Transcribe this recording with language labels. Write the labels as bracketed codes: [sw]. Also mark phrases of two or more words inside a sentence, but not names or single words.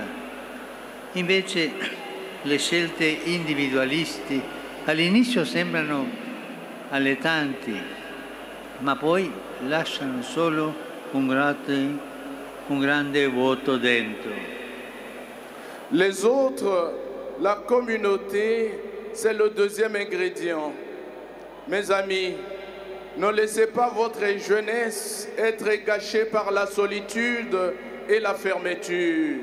[it] Invece le scelte individualisti all'inizio sembrano allettanti, ma poi lasciano solo un grande vuoto dentro. [fr] Les autres, la communauté, c'est le deuxième ingrédient. Mes amis, ne laissez pas votre jeunesse être gâchée par la solitude et la fermeture.